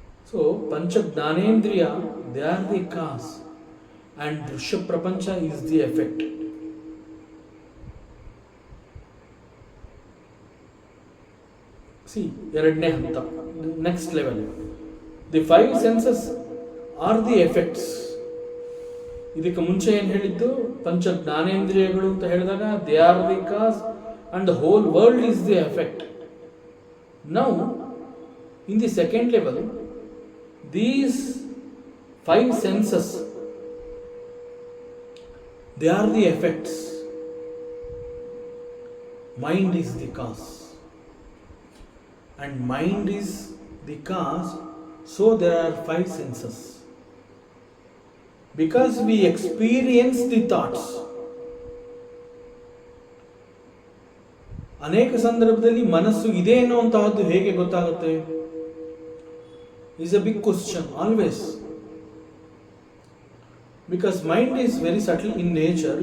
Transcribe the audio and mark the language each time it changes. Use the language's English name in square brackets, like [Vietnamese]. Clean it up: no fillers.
[English] So ಪಂಚ ಜ್ಞಾನೇಂದ್ರಿಯ they are the cause and ದೃಶ್ಯ ಪ್ರಪಂಚ is the effect. See, [Kannada] ಎರಡನೇ ಹಂತ, [English] Next level. The 5 senses are the effects. [Kannada] ಇದಕ್ಕೆ ಮುಂಚೆ ಏನು ಹೇಳಿದ್ದು, ಪಂಚ ಜ್ಞಾನೇಂದ್ರಿಯಗಳು ಅಂತ ಹೇಳಿದಾಗ [English] They are the cause and the whole world is the effect. Now in the second level, these 5 senses, they are the effects. Mind is the cause. And mind is the cause, so there are 5 senses. Because we experience the thoughts. [Kannada] ಅನೇಕ ಸಂದರ್ಭದಲ್ಲಿ ಮನಸ್ಸು ಇದೆ ಅನ್ನುವಂತಹದ್ದು ಹೇಗೆ ಗೊತ್ತಾಗುತ್ತೆ? [English] is a big question always. Because mind is very subtle in nature.